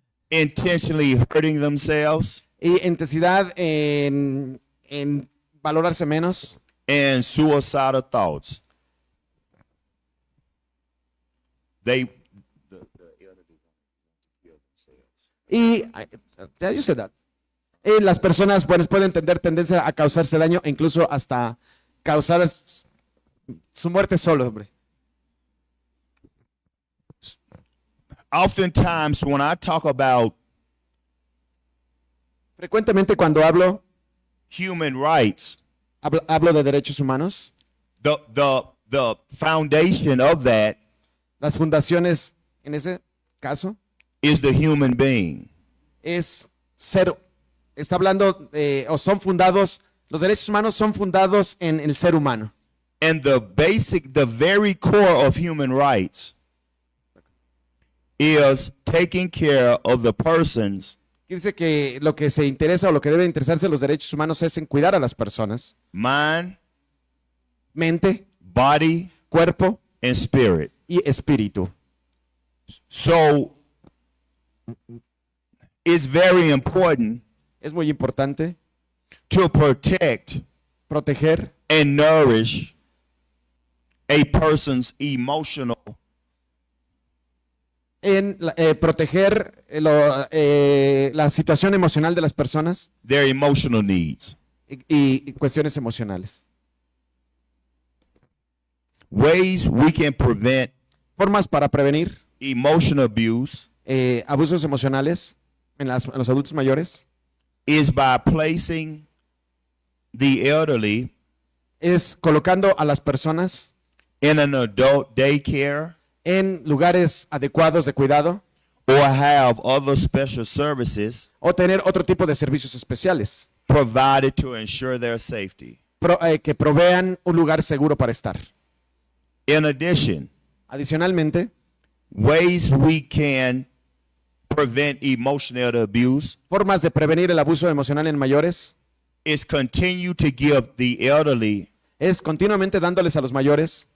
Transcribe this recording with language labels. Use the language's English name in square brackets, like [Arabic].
[English] intentionally hurting themselves, [Spanish] y intensidad en valorarse menos [English] and suicidal thoughts. y yo sé that. [Spanish] Y las personas pueden tener tendencia a causarse daño e incluso hasta causar su muerte solo, hombre. [English] Oftentimes, when I talk about [Spanish] Frecuentemente cuando hablo [English] human rights, [Spanish] de derechos humanos, [English] the foundation of that [Spanish] las fundaciones en ese caso [English] is the human being. [Spanish] Está hablando o son fundados, los derechos humanos son fundados en el ser humano. [English] And the very core of human rights is taking care of the persons [Spanish] Dice que lo que se interesa o lo que debe interesarse los derechos humanos es en cuidar a las personas, [English] mind, [Spanish] mente, [English] body, [Spanish] cuerpo, [English] and spirit. [Spanish] y espíritu. [English] So it's very important [Spanish] Es muy importante [English] to protect [Spanish] proteger [English] and nourish a person's emotional [Spanish] en proteger la situación emocional de las personas [English] their emotional needs. [Spanish] y cuestiones emocionales. [English] Ways we can prevent [Spanish] Formas para prevenir [English] emotional abuse [Spanish] abusos emocionales en los adultos mayores [English] is by placing the elderly [Spanish] es colocando a las personas [English] in an adult daycare [Spanish] en lugares adecuados de cuidado [English] or have other special services [Spanish] o tener otro tipo de servicios especiales [English] provided to ensure their safety. [Spanish] que provean un lugar seguro para estar. [English] In addition, [Spanish] Adicionalmente, [English] ways we can prevent emotional abuse [Spanish] formas de prevenir el abuso emocional en mayores [English] is continue to give the elderly [Spanish] es continuamente dándoles a los mayores